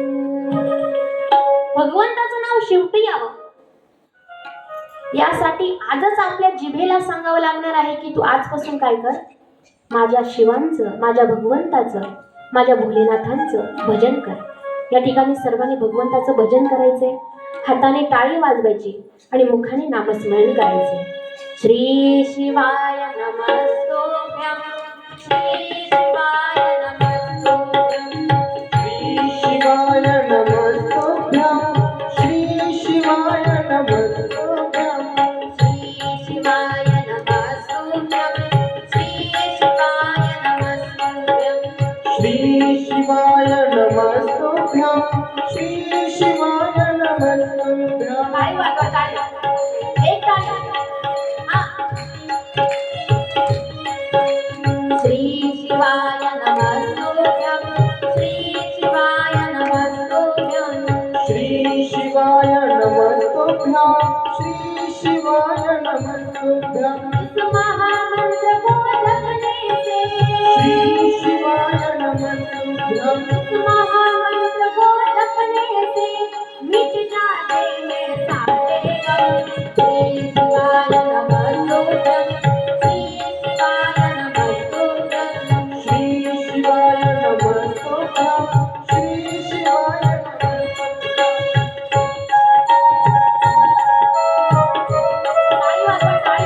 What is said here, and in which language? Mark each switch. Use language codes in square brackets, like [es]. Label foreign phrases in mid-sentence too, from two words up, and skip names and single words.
[mr] भगवंताचं नाव शेवटी यावं यासाठी आजच आपल्या जिभेला सांगावं लागणार आहे की तू आजपासून काय कर, माझ्या शिवांचं, माझ्या भगवंताचं, माझ्या भोलेनाथांचं भजन कर. या ठिकाणी सर्वांनी भगवंताचं भजन करायचे, हाताने टाळी वाजवायची आणि मुखाने नामस्मरण करायचे. [sa] श्री शिवाय नमस्तोभ्यं. श्री शिवाय नमस्तोभ्यं. श्री शिवाय नमस्तोभ्यं. श्री शिवाय नमस्तोभ्यं. श्री शिवाय नमस्तोभ्यं. श्री शिवाय नमस्तोभ्यं. श्री शिवाय नमस्तोभ्यं. श्री शिवाय नमस्तोभ्यं. [mr] टाळी वाजवा, टाळी. एक टाळी. हा. [sa] श्री शिवाय नमस्तोभ्यं. श्री शिवाय नमस्तोभ्यं. श्री शिवाय नमस्तोभ्यं. श्री शिवाय नमस्तोभ्यं. [hi] इस महामंत्र को जपने से, [sa] श्री शिवाय नमस्तोभ्यं. [hi] इस महामंत्र को जपने से मिट जाते हैं सारे गम. [sa] श्री शिवाय नमस्तोभ्यं. श्री शिवाय नमस्तोभ्यं. श्री शिवाय नमस्तोभ्यं. श्री शिवाय [mr] टाळी वाजवा, टाळी.